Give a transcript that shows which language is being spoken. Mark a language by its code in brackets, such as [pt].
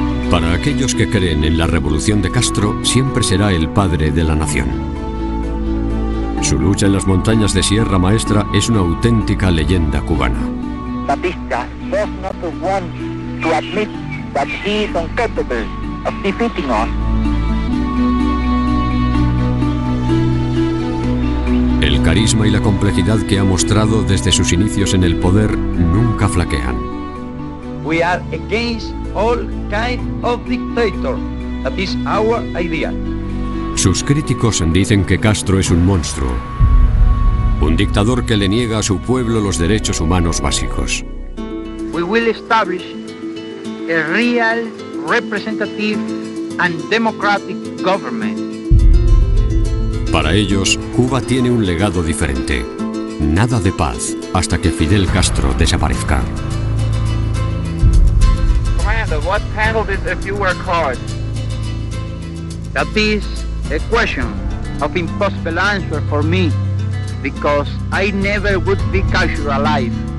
[es] Para aquellos que creen en la revolución de Castro, siempre será el padre de la nación. Su lucha en las montañas de Sierra Maestra es una auténtica leyenda cubana. [en] Batista does not want to admit that he is incapable of defeating us. [es] El carisma y la complejidad que ha mostrado desde sus inicios en el poder nunca flaquean. [en] We are against all kinds of dictator. That is our idea. [es] Sus críticos dicen que Castro es un monstruo, un dictador que le niega a su pueblo los derechos humanos básicos. [en] We will establish a real, representative and democratic government. [es] Para ellos, Cuba tiene un legado diferente. Nada de paz hasta que Fidel Castro desaparezca. [en] Commander, what handled it if you work hard? That is a question of impossible answer for me, because I never would be Castro alive.